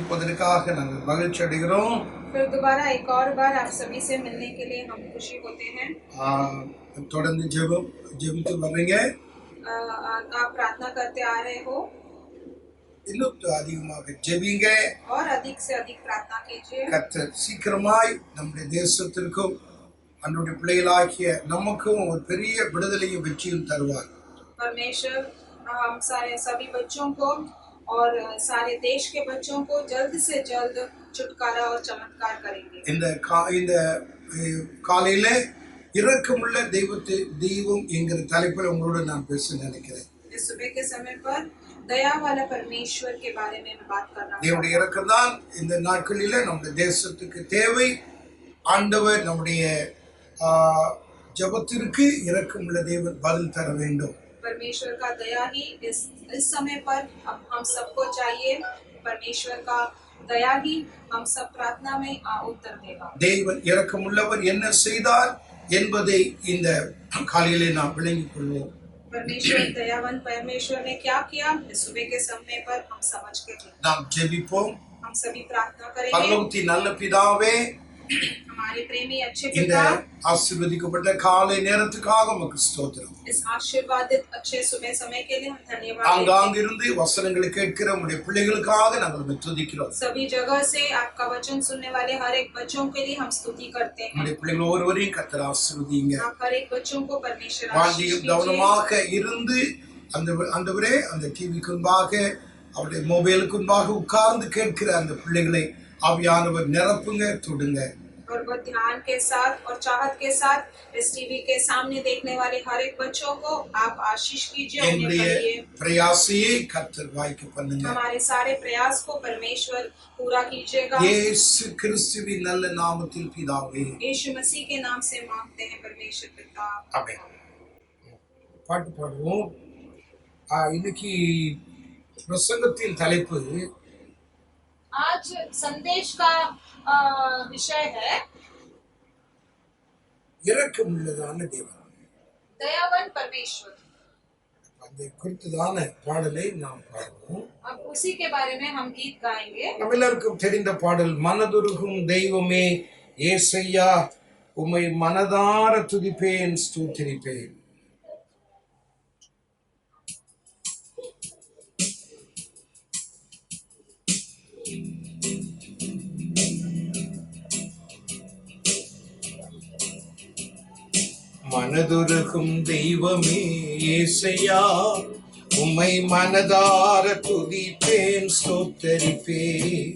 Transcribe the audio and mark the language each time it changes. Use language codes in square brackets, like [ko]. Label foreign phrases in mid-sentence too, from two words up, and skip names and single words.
[ta] சந்திப்பதற்காக நாங்கள் மகிழ்ச்சி அடைகிறோம். [hi] फिर दोबारा एक और बार आप सभी से मिलने के लिए हम खुशी होते हैं. [ta] தொடர்ந்து ஜெபித்து வர்றீங்க. [hi] आप प्रार्थना करते आ रहे हो. [ta] இன்னும் அதிகமாக ஜெபிங்க. [hi] और अधिक से अधिक प्रार्थना कीजिए. [ta] கர்த்தர் சீக்கிரமாய் நம்முடைய தேசத்திற்கும் நம்முடைய பிள்ளைகளாகிய நமக்கும் ஒரு பெரிய விடுதலையும் வெற்றியும் தருவார். [hi] परमेश्वर हम सारे सभी बच्चों को और सारे देश के बच्चों को जल्द से जल्द छुटकारा और चमत्कार करेंगे. [ta] இந்த காலையில இரக்கமுள்ள தெய்வம் என்கிற தலைப்பில் உங்களோட நான் பேச நினைக்கிறேன். [hi] इस सुबह के समय पर दया वाला परमेश्वर के बारे में बात करना. [ta] தேவனுடைய இரக்கம் தான் இந்த நாட்களில நம்முடைய தேசத்துக்கு தேவை. ஆண்டவர் நம்முடைய ஜெபத்திற்கு இரக்கமுள்ள தேவன் பதில் தர வேண்டும். [hi] परमेश्वर का दया ही इस समय पर हम सबको चाहिए. परमेश्वर का दया ही हम सब प्रार्थना में उत्तर देगा. [ta] தேவன் இரக்கமுள்ளவர் என்ன செய்தார் என்பதை இந்த காலையிலே நாம் விளங்கிக் கொள்வோம். [hi] परमेश्वर दयावान परमेश्वर ने क्या किया इस सुबह के समय पर हम समझ के [ta] நாம் ஜெபிப்போம். [hi] हम सभी प्रार्थना करेंगे. [ta] பரலோகத்தின் நல்ல பிதாவே, [hi] हमारे प्रेमी अच्छे [ta] இந்த [hi] पिता, [ta] ஆசீர்வதிக்கப்பட்ட காலை நேரத்துக்காக உமக்கு ஸ்தோத்திரம். [hi] इस आशीर्वादित अच्छे सुबह समय के लिए हम धन्यवाद. [ta] அங்கிருந்து வசனங்களை கேட்கிற உம்முடைய பிள்ளைகளுக்காக நாங்கள் உம்மை துதிக்கிறோம். [hi] सभी जगह से आपका वचन सुनने वाले हर एक बच्चों के लिए हम स्तुति करते हैं. [ta] உம்முடைய பிள்ளைகள் ஒவ்வொருவரையும் கர்த்தர் ஆசீர்வதிங்க. [hi] आप हर एक बच्चों को परमेश्वर आशीष [ta] வாழ்க்கையில் [hi] दीजिए. [ta] கவனமாக இருந்து ஆண்டவரே அந்த டிவிக்கு முன்பாக அவருடைய மொபைலுக்கு முன்பாக உட்கார்ந்து கேட்கிற அந்த பிள்ளைகளை ஆவியானவர் நிரப்புங்க, தொடுங்க. [hi] और वो ध्यान के साथ और चाहत के साथ इस टीवी के सामने देखने वाले हर एक बच्चों को आप आशीष कीजिए. [ta] प्रयासिए கர்த்தர் வாய்க்க பண்ணுங்க. [hi] हमारे सारे प्रयास को परमेश्वर पूरा कीजिएगा. [ta] இயேசு கிறிஸ்துவின் நல்ல நாமத்தில் பிதாவே. [hi] यीशु मसीह के नाम से मांगते हैं परमेश्वर पिता. [ta] ஆமென். பாட்டு பாடுவோம். இன்னைக்கு பிரசங்கத்தின் தலைப்பு, [hi] आज संदेश का विषय है [ta] இரக்கமுள்ளதான தேவன், [hi] दयावान परमेश्वर. [ta] அந்த குறித்ததான பாடலை நாம் பாடுவோம். [hi] अब उसी के बारे में हम गीत गाएंगे. [ta] நம்ம எல்லாருக்கும் தெரிந்த பாடல், மனதுருகும் தெய்வமே ஏசையா உம்மை மனதார துதிப்பேன் ஸ்தோத்திரிப்பேன். மனதுருகும் தெய்வமே ஏசையா உம்மை மனதார துதிப்பேன் ஸ்தோத்தரிப்பேன்.